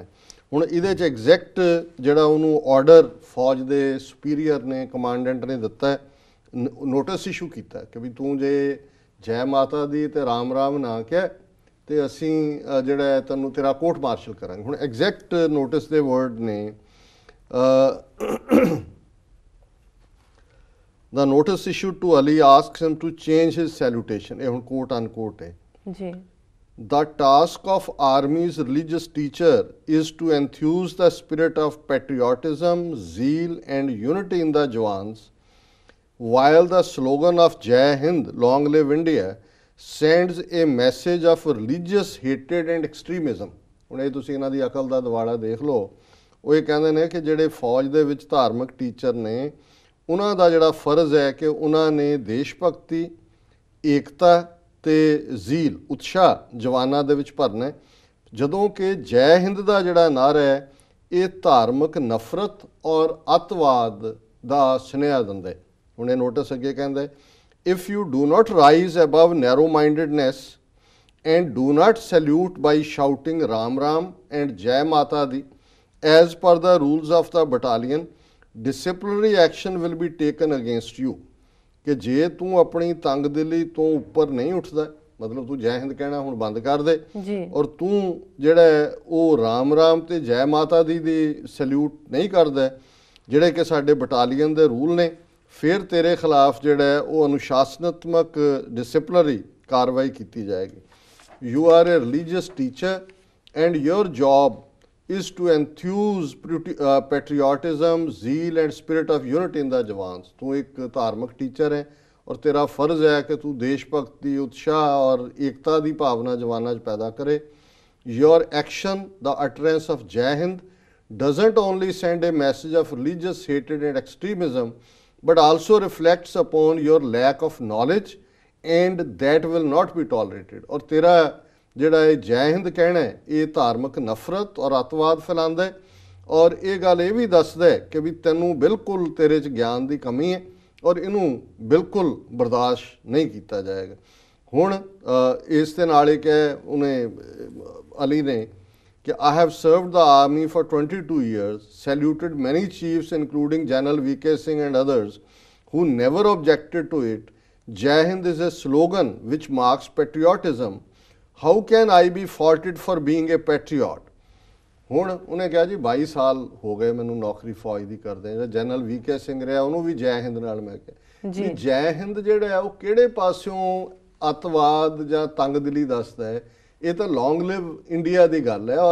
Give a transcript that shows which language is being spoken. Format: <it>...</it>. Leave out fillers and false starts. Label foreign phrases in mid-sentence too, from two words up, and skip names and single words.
<pa>ਹੁਣ ਇਹਦੇ 'ਚ ਐਗਜ਼ੈਕਟ ਜਿਹੜਾ ਉਹਨੂੰ ਆਰਡਰ ਫੌਜ ਦੇ ਸੁਪੀਰੀਅਰ ਨੇ, ਕਮਾਂਡੈਂਟ ਨੇ ਦਿੱਤਾ,</pa> <en>notice issue</en> <pa>ਕੀਤਾ ਕਿ ਵੀ ਤੂੰ ਜੇ ਜੈ ਮਾਤਾ ਦੀ ਤੇ ਰਾਮ ਰਾਮ ਨਾ ਕਹਿ ਤੇ ਅਸੀਂ ਜਿਹੜਾ ਤੈਨੂੰ ਤੇਰਾ</pa> <en>court martial</en> <pa>ਕਰਾਂਗੇ। ਹੁਣ</pa> <en>exact notice</en> <pa>ਦੇ ਵਰਡ ਨੇ,</pa> <en>The notice issued to Ali asks him to change his salutation.</en> <pa>ਇਹ ਹੁਣ</pa> <en>quote unquote</en> <pa>ਹੈ ਜੀ।</pa> <en>The task of army's religious teacher is to enthuse the spirit of patriotism, zeal and unity in the Jawans, while the slogan of Jai Hind, Long Live India, sends a message of religious hatred and extremism.</en> <pa>ਹੁਣ ਇਹ ਤੁਸੀਂ ਇਹਨਾਂ ਦੀ ਅਕਲ ਦਾ ਦਿਵਾਲਾ ਦੇਖ ਲਓ। ਉਹ ਇਹ ਕਹਿੰਦੇ ਨੇ ਕਿ ਜਿਹੜੇ ਫੌਜ ਦੇ ਵਿੱਚ ਧਾਰਮਿਕ ਟੀਚਰ ਨੇ, ਉਹਨਾਂ ਦਾ ਜਿਹੜਾ ਫਰਜ਼ ਹੈ ਕਿ ਉਹਨਾਂ ਨੇ ਦੇਸ਼ ਭਗਤੀ, ਏਕਤਾ ਤੇ ਜ਼ੀਲ, ਉਤਸ਼ਾਹ ਜਵਾਨਾਂ ਦੇ ਵਿੱਚ ਭਰਨਾ। ਜਦੋਂ ਕਿ ਜੈ ਹਿੰਦ ਦਾ ਜਿਹੜਾ ਨਾਅਰਾ ਹੈ ਇਹ ਧਾਰਮਿਕ ਨਫ਼ਰਤ ਔਰ ਅੱਤਵਾਦ ਦਾ ਸੁਨੇਹਾ ਦਿੰਦਾ। ਹੁਣ ਇਹ ਨੋਟਿਸ ਅੱਗੇ ਕਹਿੰਦਾ,</pa> <en>if you do not rise above narrow mindedness and do not salute by shouting Ram Ram and Jai Mata Di as per the rules of the battalion, disciplinary action will be taken against you।</en> <pa>ਕਿ ਜੇ ਤੂੰ ਆਪਣੀ ਤੰਗ ਦਿਲੀ ਤੋਂ ਉੱਪਰ ਨਹੀਂ ਉੱਠਦਾ, ਮਤਲਬ ਤੂੰ ਜੈ ਹਿੰਦ ਕਹਿਣਾ ਹੁਣ ਬੰਦ ਕਰ ਦੇ ਔਰ ਤੂੰ ਜਿਹੜਾ ਉਹ ਰਾਮ ਰਾਮ ਤੇ ਜੈ ਮਾਤਾ ਦੀ ਸੈਲਿਊਟ ਨਹੀਂ ਕਰਦਾ, ਜਿਹੜੇ ਕਿ ਸਾਡੇ ਬਟਾਲੀਅਨ ਦੇ ਰੂਲ ਨੇ, ਫਿਰ ਤੇਰੇ ਖਿਲਾਫ ਜਿਹੜਾ ਉਹ ਅਨੁਸ਼ਾਸਨਾਤਮਕ ਡਿਸਪਲਿਨਰੀ ਕਾਰਵਾਈ ਕੀਤੀ ਜਾਏਗੀ।</pa> <en>You are a religious teacher and your job is to enthuse patriotism, zeal and spirit of unity in the Jawans।</en> <pa>ਤੂੰ ਇੱਕ ਧਾਰਮਿਕ ਟੀਚਰ ਹੈ ਔਰ ਤੇਰਾ ਫਰਜ਼ ਹੈ ਕਿ ਤੂੰ ਦੇਸ਼ ਭਗਤੀ, ਉਤਸ਼ਾਹ ਔਰ ਏਕਤਾ ਦੀ ਭਾਵਨਾ ਜਵਾਨਾਂ 'ਚ ਪੈਦਾ ਕਰੇ।</pa> <en>Your action, the utterance of Jai Hind, doesn't only send a message of religious hatred and extremism, but also reflects upon your lack of knowledge and that will not be tolerated।</en> <pa>ਔਰ ਤੇਰਾ ਜਿਹੜਾ ਇਹ ਜੈ ਹਿੰਦ ਕਹਿਣਾ ਹੈ ਇਹ ਧਾਰਮਿਕ ਨਫ਼ਰਤ ਔਰ ਅੱਤਵਾਦ ਫੈਲਾਉਂਦਾ ਹੈ ਔਰ ਇਹ ਗੱਲ ਇਹ ਵੀ ਦੱਸਦਾ ਹੈ ਕਿ ਵੀ ਤੈਨੂੰ ਬਿਲਕੁਲ ਤੇਰੇ 'ਚ ਗਿਆਨ ਦੀ ਕਮੀ ਹੈ ਔਰ ਇਹਨੂੰ ਬਿਲਕੁਲ ਬਰਦਾਸ਼ਤ ਨਹੀਂ ਕੀਤਾ ਜਾਏਗਾ। ਹੁਣ ਇਸ ਦੇ ਨਾਲ ਇਹ ਕਿ ਉਹਨੇ ਅਲੀ ਨੇ ਕਿ</pa> <en>I have served the army for 22 years, saluted many chiefs including General VK Singh and others who never objected to it। Jai Hind is a slogan which marks patriotism। How can I be faulted for being a patriot?</en> <pa>ਹੁਣ ਉਹਨੇ ਕਿਹਾ ਜੀ 22 ਸਾਲ ਹੋ ਗਏ ਮੈਨੂੰ ਨੌਕਰੀ ਫੌਜ ਦੀ ਕਰਦੇ। ਜਿਹੜਾ ਜਨਰਲ VK ਸਿੰਘ ਰਿਹਾ ਉਹਨੂੰ ਵੀ ਜੈ ਹਿੰਦ ਨਾਲ ਮੈਂ ਕਿਹਾ ਜੀ ਜੈ ਹਿੰਦ ਜਿਹੜਾ ਹੈ ਉਹ ਕਿਹੜੇ ਪਾਸਿਓਂ ਅੱਤਵਾਦ ਜਾਂ ਤੰਗਦਿਲੀ ਦੱਸਦਾ ਹੈ? ਇਹ ਤਾਂ</pa> <en>long live India</en> <pa>ਦੀ ਗੱਲ ਹੈ।</pa>